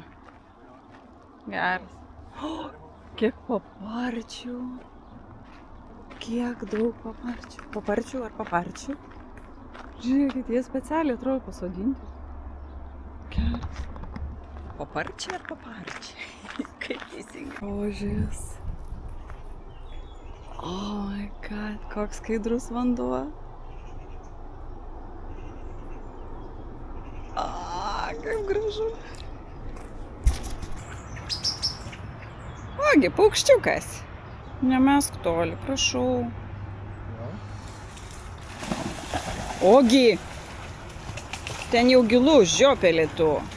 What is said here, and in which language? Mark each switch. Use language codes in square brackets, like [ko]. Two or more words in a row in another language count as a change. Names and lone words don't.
[lt] Geras. O, kiek paparčių. Kiek daug paparčių. Paparčių ar paparčių? Žiūrėkit, jie specialiai atrodo pasodinti. Geras. Paparčiai ar paparčiai? Kaip teisingai. Grožis. [en] Oh my god, [lt] koks skaidrus vanduo. Kaip gražu. Ogi, paukščiukas. Nemesk toli, prašau. Ogi, ten jau gilu žiopelė tu.